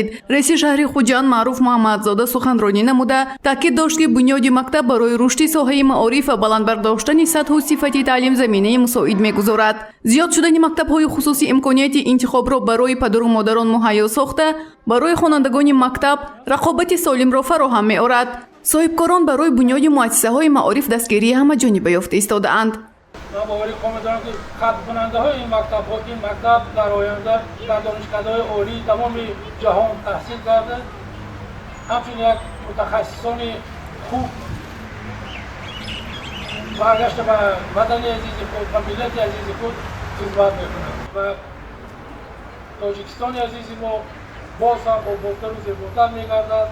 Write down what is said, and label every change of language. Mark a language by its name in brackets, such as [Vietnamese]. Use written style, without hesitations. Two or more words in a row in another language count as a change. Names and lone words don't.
[Tajik] Раиси шаҳри Хуҷанд Маъруф Муҳаммадзода суханронӣ намуда таъкид дошт, ки бунёди мактаб барои рушди соҳаи маориф ва баландбардоштани сатҳу сифати таълим заминаи мусоид мегузорад. зиёд шудани мактабҳои хусусӣ имконияти интихобро барои падару модарон муҳайё сохта, барои хонандагони мактаб рақобати солимро фароҳам меорад. соҳибкорон барои бунёди муассисаҳои маориф дастгирии ҳамаҷонибе ёфта истодаанд. [Persian] من باوری کامل دارم که خلق کننده های این مکتب در آینده در دانشکده‌های عالی تمام جهان تحصیل کرده، همچنین یک متخصصان خوب برگشته به وطن عزیز خود و ملت عزیز خود خدمت میکنند و تاجیکستان عزیز ما باز هم آبادتر و زیباتر میگردد.